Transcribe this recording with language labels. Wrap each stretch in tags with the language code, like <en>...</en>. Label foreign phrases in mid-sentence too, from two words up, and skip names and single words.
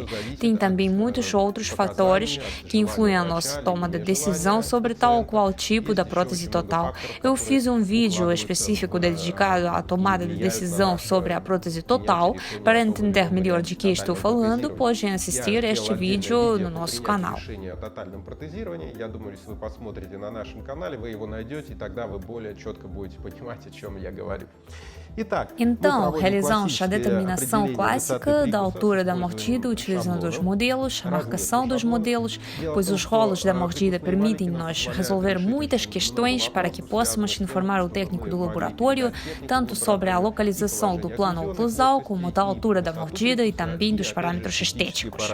<pt>Tem também muitos outros fatores que influem a nossa toma de decisão sobre tal ou qual tipo da prótese total. Eu fiz um vídeo específico técnico dedicado à tomada de decisão sobre a prótese total. Para entender melhor de que estou falando, pode assistir este vídeo no nosso canal.</pt> <ru>Я думаю, если вы посмотрите на нашем канале, вы его найдете, и тогда вы более четко будете понимать, о чем я говорю.</ru> <pt>Então, realizamos a determinação clássica da altura da mordida utilizando os modelos, a marcação dos modelos, pois os rolos da mordida permitem-nos resolver muitas questões para que possamos informar o técnico do laboratório tanto sobre a localização do plano oclusal como da altura da mordida e também dos parâmetros estéticos.</pt>